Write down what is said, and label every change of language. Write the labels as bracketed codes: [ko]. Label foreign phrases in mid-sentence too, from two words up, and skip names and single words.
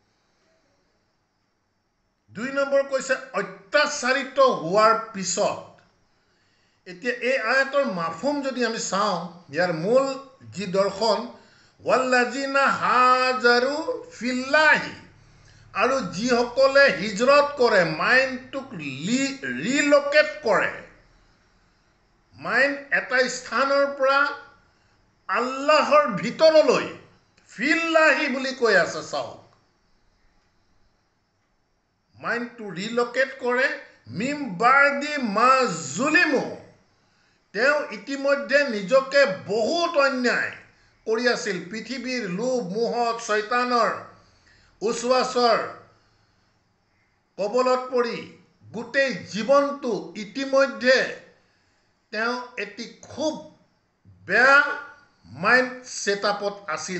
[as] 2 নম্বৰ কৈছে অত্যাচাৰিত হোৱাৰ পিছত এতিয়া এই আয়াতৰ মাফহুম যদি আমি চাওঁ ইয়াৰ মূল যি দৰ্শন [ar] والذين هاجروا في الله [as] আৰু যিসকলে হিজৰত কৰে মাইণ্ডটোক ৰিলোকেট কৰে মাইণ্ড এটা স্থানৰ পৰা আল্লাহৰ ভিতৰলৈ ফিল্লাহি বুলি কৈ আছে চাওক মাইণ্ডটো ৰিলোকেট কৰে [ar] من بعد ما ظلموا [as] তেওঁ ইতিমধ্যে নিজকে বহুত অন্যায় কৰি আছিল। পৃথিৱীৰ লোভ মোহত শয়তানৰ উচৱাচৰ কবলত পৰি গোটেই জীৱনটো ইতিমধ্যে তেওঁ এটি খুব বেয়া [en] mind setup [as] আছিল।